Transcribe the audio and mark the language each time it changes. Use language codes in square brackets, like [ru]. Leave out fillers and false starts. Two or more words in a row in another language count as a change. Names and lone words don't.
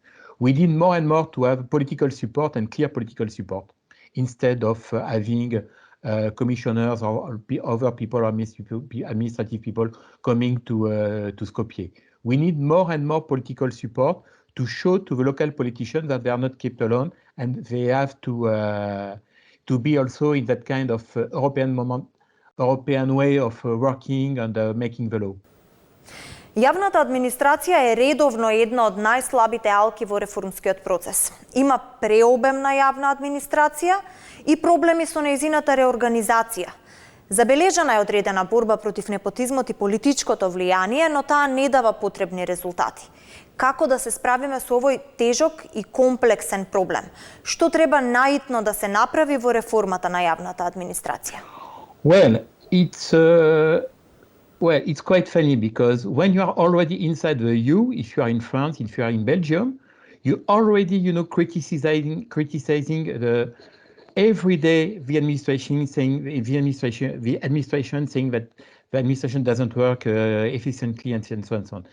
[en] We need more and more to have political support and clear political support, instead of having commissioners or other people, administrative people coming to Skopje. We need more and more political support to show to the local politicians that they are not kept alone, and they have to be also in that kind of European way of working and making the law. [mk] Јавната администрација е редовно една од најслабите алки во реформскиот процес. Има преобемна јавна администрација и проблеми со нејзината реорганизација. Забележана е одредена борба против непотизмот и политичкото влијание, но таа не дава потребни резултати. Како да се справиме со овој тежок и комплексен проблем? Што треба наитно да се направи во реформата на јавната администрација? [en] Well, it's quite funny, because when you are already inside the EU, if you are in France, if you are in Belgium, you already, criticizing every day the administration saying that the administration doesn't work efficiently, and so on and so on.